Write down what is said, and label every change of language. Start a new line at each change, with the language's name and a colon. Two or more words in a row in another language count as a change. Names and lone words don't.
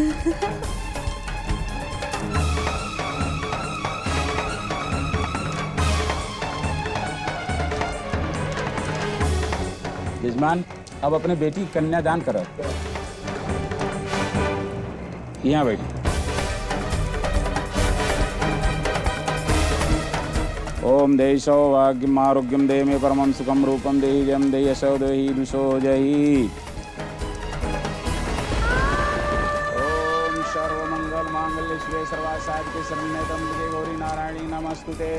Hindi: यजमान अब अपने बेटी कन्यादान करो। यहाँ बैठी।
Sanskrit: ओम देहि सौभाग्यम आरोग्यम देहि मे परमं सुखम रूपम देहि जयम देहि यशो देहि दुषो जहि। ओम सर्वमंगल मांगल्ये शिवे सर्वासाधिके शरण्ये त्र्यंबके गौरी नारायणी नमस्तुते।